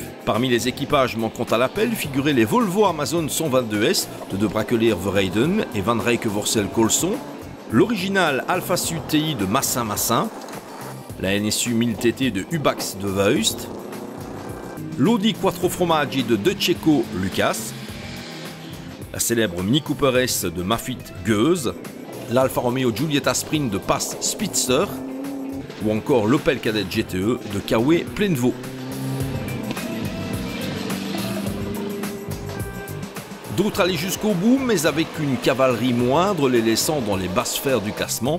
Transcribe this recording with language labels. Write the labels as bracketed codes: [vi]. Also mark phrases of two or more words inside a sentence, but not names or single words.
[fr] Parmi les équipages manquant à l'appel figuraient les Volvo Amazon 122S de De Braquelier Verheiden et Van Rijke-Vorsel Colson, l'original Alpha Sud TI de Massin, la NSU 1000 TT de Ubax de Vuist, l'Audi Quattro Formaggi de De Cecco Lucas, la célèbre Mini Cooper S de Mafit Goes, l'Alfa Romeo Giulietta Sprint de Pass Spitzer ou encore l'Opel Kadett GTE de Kawe Plenvaux. D'autres allaient jusqu'au bout, mais avec une cavalerie moindre, les laissant dans les basses sphères du classement.